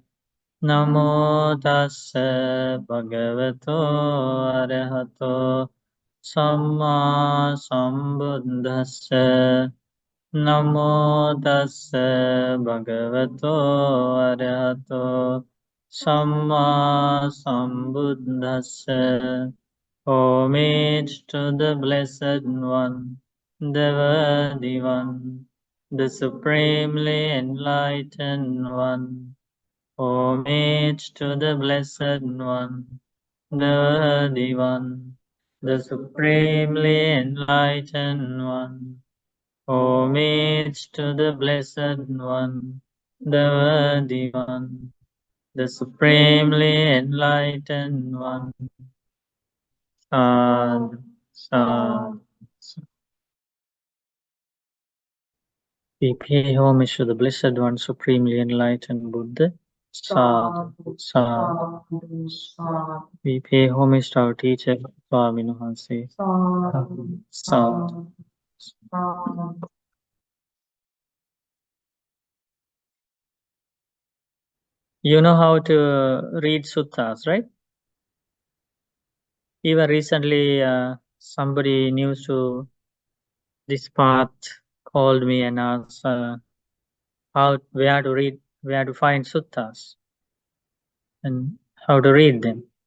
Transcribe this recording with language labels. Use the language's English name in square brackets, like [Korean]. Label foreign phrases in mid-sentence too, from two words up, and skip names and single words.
[Pali] Namo tassa bhagavato arahato samma sambuddhassa. Namo tassa bhagavato arahato samma sambuddhassa. [English] Homage to the Blessed One, the Worthy One, the Supremely Enlightened One. Homage to the Blessed One, the Worthy One, the Supremely Enlightened One. Homage to the Blessed One, the Worthy One, the Supremely Enlightened One. [Pali] Sadhu, sadhu. [English] We pay homage to the Blessed One, Supremely Enlightened Buddha. [Pali] Sadhu, sadhu. [English] We pay homage to our teacher, Swami Mahāsuññatasutta. [Pali] Sadhu, sadhu. [English] You know how to read suttas, right? Even recently, somebody new to this path called me and asked where to find suttas and how to read them.